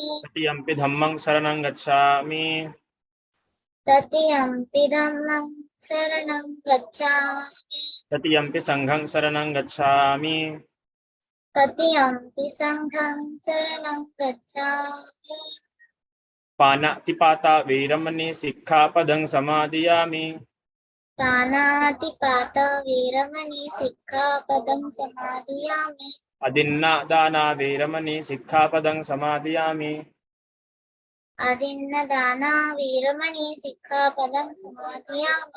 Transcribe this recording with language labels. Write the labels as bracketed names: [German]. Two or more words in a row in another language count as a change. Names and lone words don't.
[Pali] तृतीयम्पि धम्मं शरणं गच्छामि। तृतीयम्पि धम्मं शरणं गच्छामि। तृतीयम्पि संघं शरणं गच्छामि। तृतीयम्पि संघं शरणं गच्छामि। पानातिपाता वेरमणि सिक्खापदं समादयामि। पानातिपाता वेरमणि सिक्खापदं समादयामि। अदिन्नादाना वेरमणि सिक्खापदं समादयामि। अदिन्नदाना वेरमणि सिक्खापदं समादयामि।